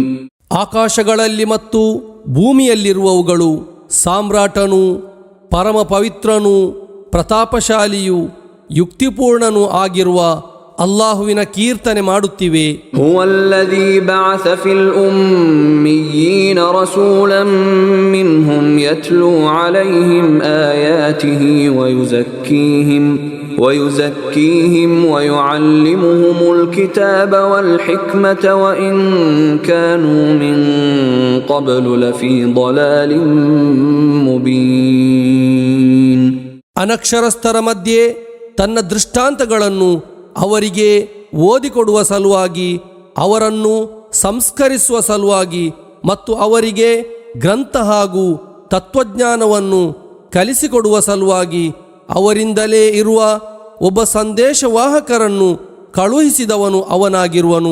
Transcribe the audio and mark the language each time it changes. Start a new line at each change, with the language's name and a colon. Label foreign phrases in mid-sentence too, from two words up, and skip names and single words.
Kannada: ಆಕಾಶಗಳಲ್ಲಿ ಮತ್ತು ಭೂಮಿಯಲ್ಲಿರುವವುಗಳು ಸಾಮ್ರಾಟನು, ಪರಮ ಪವಿತ್ರನು, ಪ್ರತಾಪಶಾಲಿಯು, ಯುಕ್ತಿಪೂರ್ಣನೂ ಆಗಿರುವ ಅಲ್ಲಾಹುವಿನ ಕೀರ್ತನೆ ಮಾಡುತ್ತಿವೆ.
Arabic: هو الذي بعث في الأميين رسولا منهم يتلو عليهم آياته ويزكيهم ويعلمهم الكتاب والحكمة وإن كانوا من قبل لفي ضلال مبين.
Kannada: ಅನಕ್ಷರಸ್ಥರ ಮಧ್ಯೆ ತನ್ನ ದೃಷ್ಟಾಂತಗಳನ್ನು ಅವರಿಗೆ ಓದಿಕೊಡುವ ಸಲುವಾಗಿ, ಅವರನ್ನು ಸಂಸ್ಕರಿಸುವ ಸಲುವಾಗಿ ಮತ್ತು ಅವರಿಗೆ ಗ್ರಂಥ ಹಾಗೂ ತತ್ವಜ್ಞಾನವನ್ನು ಕಲಿಸಿಕೊಡುವ ಸಲುವಾಗಿ ಅವರಿಂದಲೇ ಇರುವ ಒಬ್ಬ ಸಂದೇಶವಾಹಕರನ್ನು ಕಳುಹಿಸಿದವನು ಅವನಾಗಿರುವನು.